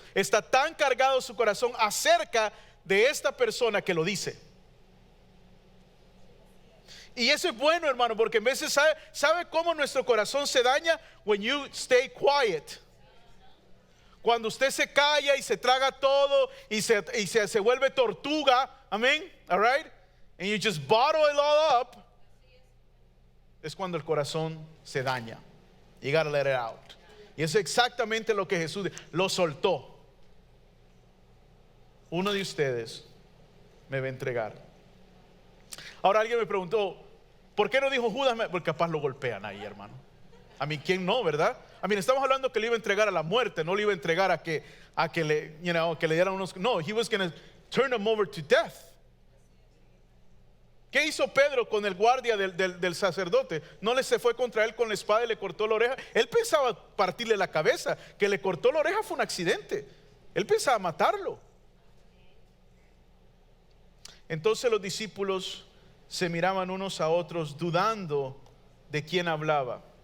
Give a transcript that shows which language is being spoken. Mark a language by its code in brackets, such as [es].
[es] Está tan cargado su corazón acerca de esta persona que lo dice. Y eso es bueno, hermano, porque a veces sabe cómo nuestro corazón se daña. [en] When you stay quiet. [es] Cuando usted se calla y se traga todo y se vuelve tortuga. [en] Amén. All right. And you just bottle it all up. [es] Es cuando el corazón se daña. [en] You gotta let it out. [es] Y eso es exactamente lo que Jesús lo soltó. Uno de ustedes me va a entregar. Ahora alguien me preguntó, ¿por qué no dijo Judas? Porque capaz lo golpean ahí, hermano. A mí, ¿quién no, verdad? A mí, estamos hablando que le iba a entregar a la muerte, no le iba a entregar a que le dieran unos. [en] No, he was going to turn him over to death. [es] ¿Qué hizo Pedro con el guardia del sacerdote? No le se fue contra él con la espada y le cortó la oreja. Él pensaba partirle la cabeza. Que le cortó la oreja fue un accidente. Él pensaba matarlo. Entonces los discípulos se miraban unos a otros dudando de quién hablaba.